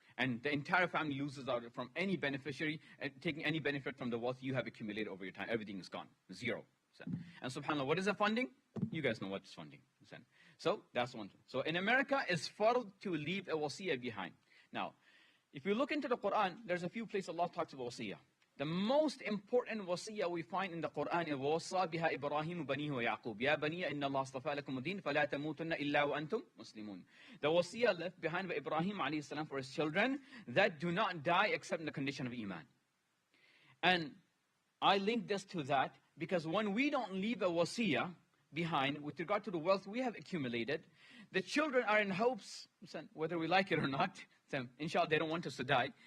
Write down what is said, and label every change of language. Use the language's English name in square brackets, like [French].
[English] And the entire family loses out from any beneficiary, taking any benefit from the wealth you have accumulated over your time. Everything is gone. 0. And subhanAllah, what is the funding? You guys know what's funding. So that's one thing. So in America, it's fard to leave a wasiyah behind. Now, if you look into the Quran, there's a few places Allah talks about wasiyah. The most important wasiyah we find in the Quran is [Arabic] وَوَصَّى بِهَا إِبْرَاهِيمُ بَنِيهُ وَيَعْقُوبُ يَا بَنِيَ إِنَّ اللَّهَ اصْطَفَى لَكُمُ الدِّينَ فَلَا تَمُوتُنَّ إِلَّا وَأَنْتُمْ مُسْلِمُونَ. [English] The wasiyah left behind by Ibrahim alayhi salam for his children, that do not die except in the condition of iman. And I link this to that because when we don't leave a wasiyah behind with regard to the wealth we have accumulated, the children are in hopes, whether we like it or not, inshallah, they don't want us to die.